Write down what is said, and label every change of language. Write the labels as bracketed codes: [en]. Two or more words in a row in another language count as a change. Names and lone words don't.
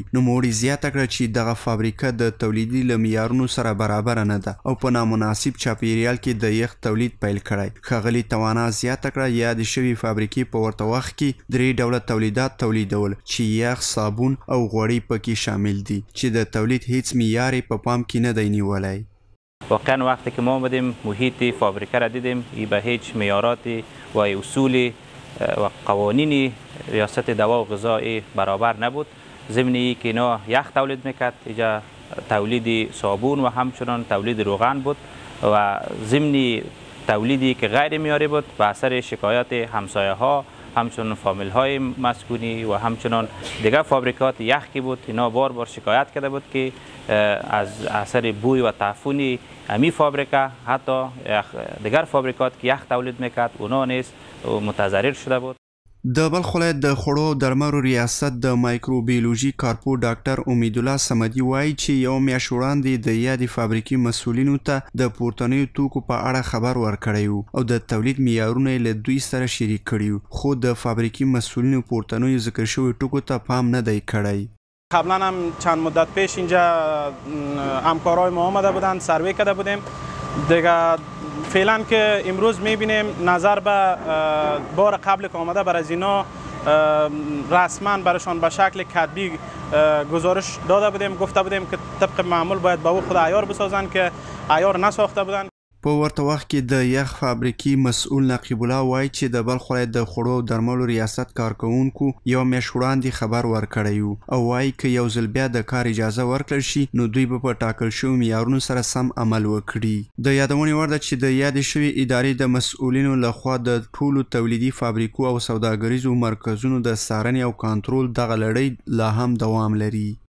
[ps] نوموړي زیاته کړه چې دغه فابریکه د تولیدي له معیارونو سره برابره نه ده او په نامناسب چاپیریال کې د یخ تولید پیل کړی. ښاغلي توانا زیاته کړه یادې شوې فابریکې په ورته وخت کې 3 ډوله تولیدات تولیدول چې یخ، صابون او غوړي پکې شامل دي چې د تولید هیڅ معیار په پام کې نه دی نیولی. [fa] واقعا وقتی که ما آمدیم محیط فابریکه را دیدیم به هیچ معیارات و اصول و قوانین ریاست دوا و غذا برابر نبود. ضمن که اینا یخ تولید میکرد، اینجا تولید صابون و همچنان تولید روغن بود و ضمن تولیدی که غیر معیاری بود به اثر شکایات همسایه ها، همچنان فامیل های مسکونی و همچنان دیگر فابریکات یخ که بود، اینا بار بار شکایت کرده بود که از اثر بوی و تعفن امی فابریکه حتی دیگر فابریکات که یخ تولید میکرد اونا نیز متضرر شده بود. [ps] د بلخ ولایت د خوړو او درملو ریاست د مایکروبیولوژي کارپو ډاکټر امیدالله صمدي وایي چې یو میاشت وړاندې د یادې فابریکې مسؤلینو ته د پورتنیو توکو په اړه خبر ورکړی و او د تولید معیارونه یې له دوی سره شریک کړي وو، خو د فابریکې مسؤلینو پورتنیو ذکر شویو ټکو ته پام نه دی کړی. [fa] قبلا هم چند مدت پیش اینجا همکارای ما آمده بودند، سروی کرده بودیم دیگه. فعلا که امروز میبینیم نظر به بار قبل که آمده بر از اینا رسما برشان به شکل کتبی گزارش داده بودیم، گفته بودیم که طبق معمول باید به او خود عیار بسازند که عیار نساخته بودند. [ps] په ورته وخت کې د یخ فابریکې مسؤل نقیب الله وایي چې د بلخ ولایت د خوړو او درملو ریاست کارکوونکو یو میاشت وړاندې خبر ورکړی و او وایي که یو ځل بیا د کار اجازه ورکړل شي نو دوی به په ټاکل شویو معیارونو سره سم عمل وکړي. د یادونې وړ ده چې د یادې شوې ادارې د مسؤلینو لخوا د ټولو تولیدي فابریکو او سوداګریزو مرکزونو د څارنې او کنټرول دغه لړۍ لا هم دوام لري.